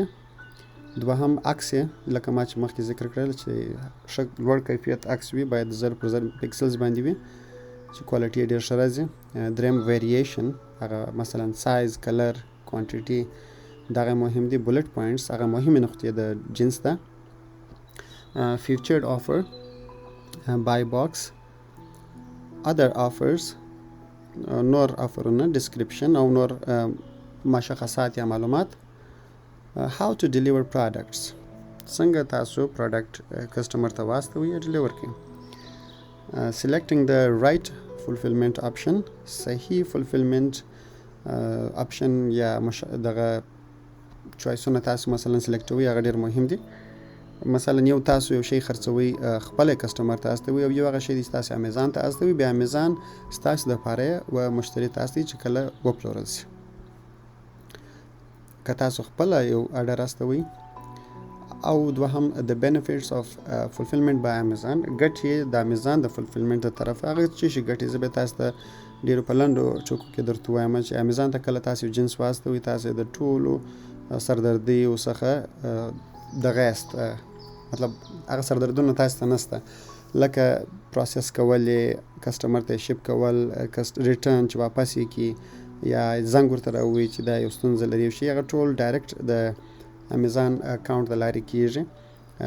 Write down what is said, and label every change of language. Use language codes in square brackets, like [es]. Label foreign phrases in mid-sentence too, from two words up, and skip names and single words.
[ps] دوهم عکس یې لکه ما چې مخکې ذکر کړل چې ښه لوړ کیفیت عکس وي باید 1000 پر 1000 پکسلز باندې وي چې کوالټي ډېر ښه راځي. دریم ویریشن هغه مثلا [en] size color quantity [ps] دغه مهم دي. [en] bullet points [ps] هغه مهمې نقطې د جنس ده. [en] featured offer buy box other offers [ps] نور آفرونه description او نور مشخصات یا معلومات. [en] how to deliver products [ps] څنګه تاسو [en] product customer [ps] ته واستوئ یا ډیلیور کړئ. [en] selecting the right fulfillment option [ps] صحیح [en] fulfillment option [ps] یا دغه چوایسونه تاسو مثلا سلیکټوئ هغه ډېر مهم دي. مثلا یو تاسو یو شی خرڅوئ خپل کسټمر ته استوئ او یو هغه شی دی تاسو امیزان ته استوئ بیا امیزان ستاسو دپاره و مشتری تاسو چې کله وپلورل شي. که تاسو خپل یو اډر استوئ او دوهم د [en] benefits of fulfillment by Amazon [ps] ګټې د امیزان د fulfillment د طرف هغه چې شي ګټې زه به تاسو ته ډېرو په لنډو ټکو کې درته وایم چې امیزان ته کله تاسو جنس واستوئ تاسو د ټولو سردردیو څخه دغه یاست مطلب هغه سردردونه تاسو ته نشته لکه پروسس کول کسټمر ته شپ کول ریټرن چې واپس یې کړي یا زنګ ورته راووایي چې دا یو ستونزه لري شي هغه ټول ډایرکټ د امیزان اکاونټ د لارې کېږي.